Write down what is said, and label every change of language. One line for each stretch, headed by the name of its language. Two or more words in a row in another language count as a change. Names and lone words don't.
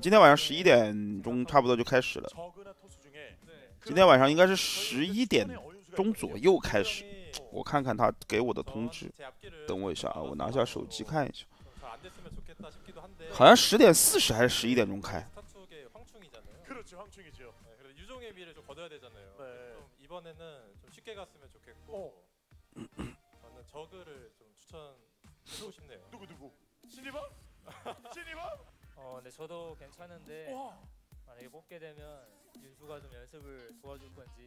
Chinese: 今天晚上11点钟差不多就开始了，今天晚上应该是11点钟左右开始。我看看他给我的通知，等我一下啊，我拿下手机看一下，好像10点40还是11点钟开。
Korean: 미를 좀 거둬야 되잖아요. 네. 좀 이번에는 좀 쉽게 갔으면 좋겠고 저는 저그를 좀 추천해주고 싶네요. 누구? 신이바? 신이바? 네 저도 괜찮은데 만약에 뽑게 되면 윤수가 좀 연습을 도와줄 건지.